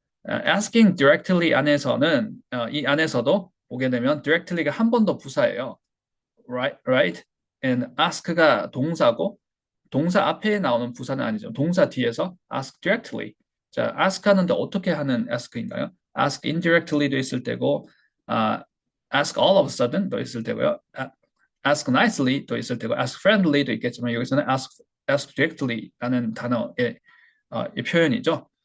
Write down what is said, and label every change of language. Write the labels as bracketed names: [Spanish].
[English] asking directly [Korean] 안에서는 이 안에서도 보게 되면 directly가 한 번 더 부사예요. [English] right? [Korean] and ask가 동사고 동사 앞에 나오는 부사는 아니죠. 동사 뒤에서 [English] ask directly. [Korean] 자, ask 하는데 어떻게 하는 ask인가요? [English] ask indirectly [Korean] 도 있을 때고, [English] ask all of a sudden [Korean] 도 있을 때고요. [English] ask nicely [Korean] 도 있을 때고, [English] ask friendly [Korean] 도 있겠지만 여기서는 [English] ask directly [Korean] 라는 단어의 이 표현이죠.